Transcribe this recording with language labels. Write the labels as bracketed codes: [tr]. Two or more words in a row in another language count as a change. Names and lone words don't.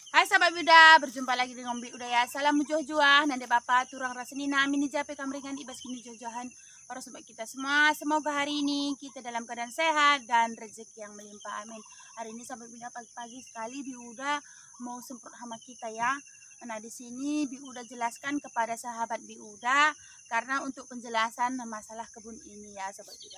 [id] sahabat Buda, berjumpa lagi dengan Bi Uda ya. [btx] Salam juah-juah, nande bapak turang rasani nami ni jape kamringan ibas kini juah-juahan [id] para sobat kita semua. Semoga hari ini kita dalam keadaan sehat dan rezeki yang melimpah. Amin. Hari ini sahabat Buda pagi-pagi sekali Bi Uda mau semprot hama kita ya. Nah, di sini Bi Uda jelaskan kepada sahabat Bi Uda karena untuk penjelasan masalah kebun ini ya sahabat Buda.